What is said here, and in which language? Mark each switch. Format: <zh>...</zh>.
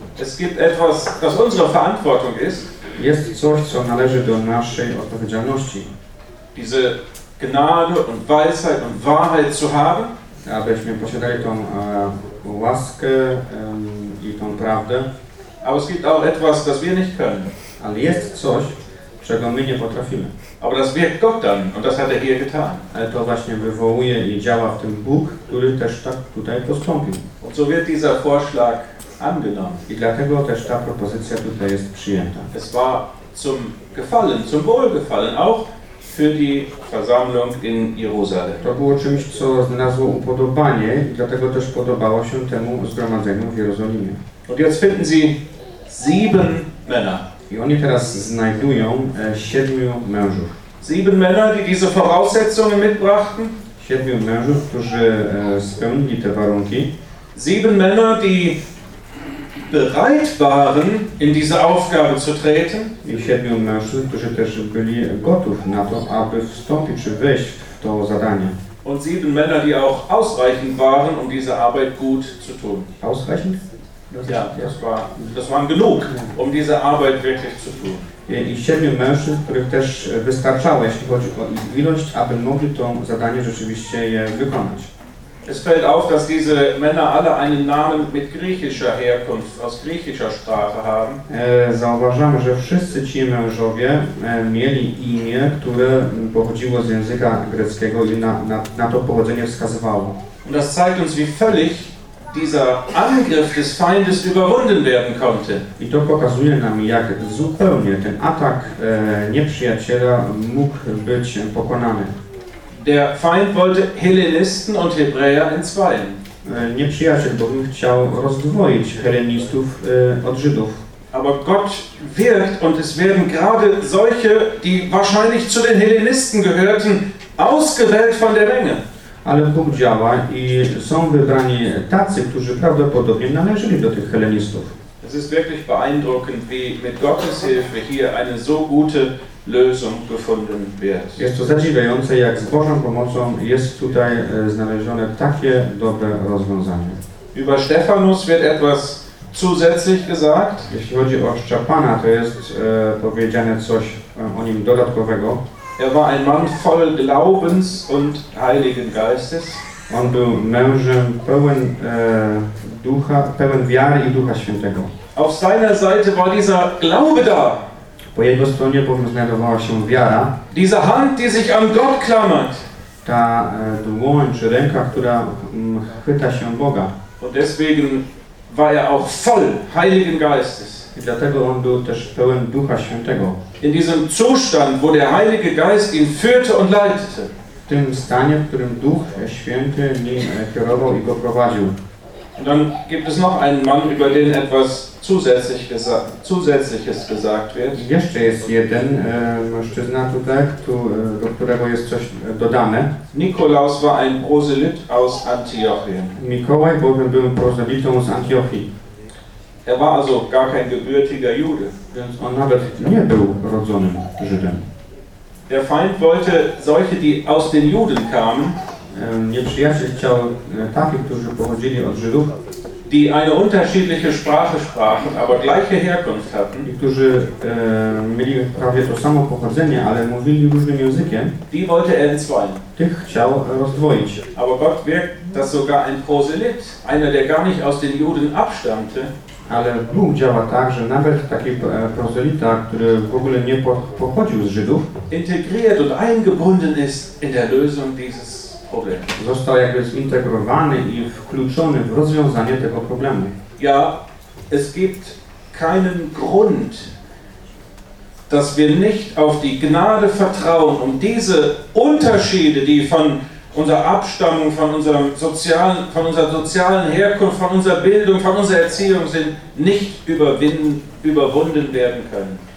<de>Es gibt etwas, das unsere Verantwortung ist.</de> <pl>Jest coś, co należy do naszej odpowiedzialności.</pl> <de>Diese Gnade und Weisheit und Wahrheit zu haben.</de> <pl>Abyśmy posiadali tą łaskę i tą prawdę.</pl> <de>Aber es gibt auch etwas, das wir nicht können.</de> <pl>Ale jest coś, czego my nie potrafimy.</pl> <de>Aber das wirkt Gott dann und das hat hier getan.</de> <pl>Ale to właśnie wywołuje i działa w tym Bóg, który też tak tutaj postąpił.</pl> <de>Und so wird dieser Vorschlag angenommen.</de> <pl>I dlatego też ta propozycja tutaj jest przyjęta.</pl> <de>Es war zum Gefallen, zum Wohlgefallen auch für die Versammlung in Jerusalem.</de> <pl>To było czymś, co znalazło upodobanie i dlatego też podobało się temu zgromadzeniu w Jerozolimie.</pl> <de>Und jetzt finden sie sieben Männer.</de> <pl>I oni teraz znajdują siedmiu mężów.</pl> <de>Sieben Männer, die diese Voraussetzungen mitbrachten.</de> <pl>Siedmiu mężów, którzy spełnili te warunki.</pl> <de>Sieben Männer, die bereit waren, in diese Aufgabe zu treten.</de> <pl>I siedmiu mężów, którzy też byli gotów na to, aby wstąpić czy wejść w to zadanie.</pl> <de>Und sieben Männer, die auch ausreichend waren, um diese Arbeit gut zu tun. Ausreichend? Ja, das waren genug, um diese Arbeit wirklich zu tun.</de> <pl>I siedmiu mężów, których też wystarczało, jeśli chodzi o ich ilość, aby mogli to zadanie rzeczywiście wykonać.</pl> <de>Es fällt auf, dass diese Männer alle einen Namen mit griechischer Herkunft, aus griechischer Sprache haben.</de> <pl>Zauważamy, że wszyscy ci mężowie mieli imię, które pochodziło z języka greckiego i na to pochodzenie wskazywało.</pl> <de>Und das zeigt uns, wie völlig dieser Angriff des Feindes überwunden werden konnte.</de> <pl>I to pokazuje nam, jak zupełnie ten atak nieprzyjaciela mógł być pokonany.</pl> <de>Der Feind wollte Hellenisten und Hebräer entzweien.</de> <pl>Nieprzyjaciel bowiem chciał rozdwoić Hellenistów od Żydów.</pl> <de>Aber Gott wirkt und es werden gerade solche, die wahrscheinlich zu den Hellenisten gehörten, ausgewählt von der Menge.</de> <pl>Ale Bóg działa i są wybrani tacy, którzy prawdopodobnie należeli do tych Hellenistów.</pl> <de>Es ist wirklich beeindruckend, wie mit Gottes Hilfe hier eine so gute Lösung gefunden wird.</de> <pl>Jest to zadziwiające, jak z Bożą pomocą jest tutaj znalezione takie dobre rozwiązanie.</pl> <de>Über Stephanus wird etwas zusätzlich gesagt.</de> <pl>Jeśli chodzi o Szczepana, to jest powiedziane coś o nim dodatkowego.</pl> <de>Er war ein Mann voll Glaubens und Heiligen Geistes.</de> <pl>On był mężem pełen ducha, pełen wiary i Ducha Świętego.</pl> <de>Auf seiner Seite war dieser Glaube da.</de> <pl>Po jego stronie bowiem znajdowała się wiara.</pl> <de>Diese Hand, die sich an Gott klammert.</de> <pl>Ta dłoń czy ręka, która chwyta się Boga.</pl> <de>Und deswegen war er auch voll Heiligen Geistes.</de> <pl>I dlatego on był też pełen Ducha Świętego.</pl> <de>In diesem Zustand, wo der Heilige Geist ihn führte und leitete.</de> <pl>W tym stanie, w którym Duch Święty nim kierował i go prowadził.</pl> <de>Und dann gibt es noch einen Mann, über den etwas zusätzliches gesagt wird.</de> <pl>Jeszcze jest jeden mężczyzna tutaj, do którego jest coś dodane.</pl> <de>Nikolaus war ein Proselyt aus Antiochien.</de> <pl>Mikołaj bowiem był prozelitą z Antiochii.</pl> <de>Er war also gar kein gebürtiger Jude.</de> <pl>Więc on nawet nie był rodzonym Żydem.</pl> <de>Der Feind wollte solche, die aus den Juden kamen,</de> <pl>nieprzyjaciel chciał takich, którzy pochodzili od Żydów,</pl> <de>die eine unterschiedliche Sprache sprachen, aber gleiche Herkunft hatten,</de> <pl>i którzy mieli prawie to samo pochodzenie, ale mówili różnym językiem,</pl> <de>die wollte er entzweien.</de> <pl>Tych chciał rozdwoić.</pl> <de>Aber Gott wirkt, dass sogar ein Proselyt, einer, der gar nicht aus den Juden abstammte,</de> <pl>ale Bóg działa tak, że nawet taki prozelita, który w ogóle nie pochodził z Żydów,</pl> <de>integriert und eingebunden ist in der Lösung dieses Problems.</de> <pl>Został jakby zintegrowany i wkluczony w rozwiązanie tego problemu.</pl> <de>Ja, es gibt keinen Grund, dass wir nicht auf die Gnade vertrauen, um diese Unterschiede, die von unser Abstammung, von unserem sozialen, von unserer sozialen Herkunft, von unserer Bildung, von unserer Erziehung sind nicht überwunden werden können.</de>